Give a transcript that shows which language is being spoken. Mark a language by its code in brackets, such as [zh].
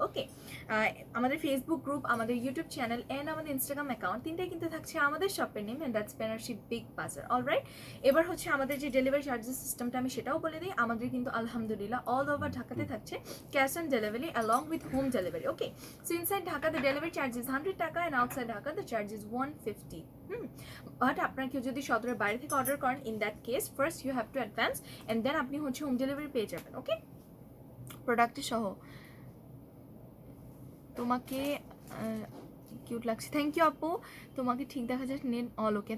[bn] Okay, আমাদের Facebook group, আমাদের YouTube channel and আমাদের ইনস্টাগ্রাম অ্যাকাউন্ট তিনটাই কিন্তু থাকছে আমাদের শপের name, and that's Banarasi big বাজার। অলরাইট, এবার হচ্ছে আমাদের যে ডেলিভারি চার্জেস সিস্টেমটা আমি সেটাও বলে দিই। আমাদের কিন্তু আলহামদুলিল্লাহ অল ওভার ঢাকাতে থাকছে cash on delivery [en] along with home delivery. Okay, so inside Dhaka the delivery charge is 100 taka and outside Dhaka the charge is 150. [bn] But আপনারা কেউ যদি সদরের বাইরে থেকে অর্ডার করেন, [en] in that case first you have to advance and then [bn] আপনি হচ্ছে হোম ডেলিভারি পেয়ে যাবেন। ওকে, প্রোডাক্টের সহ। তোমাকে কিউট লাগছে, থ্যাংক ইউ আপু। তোমাকে ঠিক দেখা যাচ্ছে, নেট অল ওকে।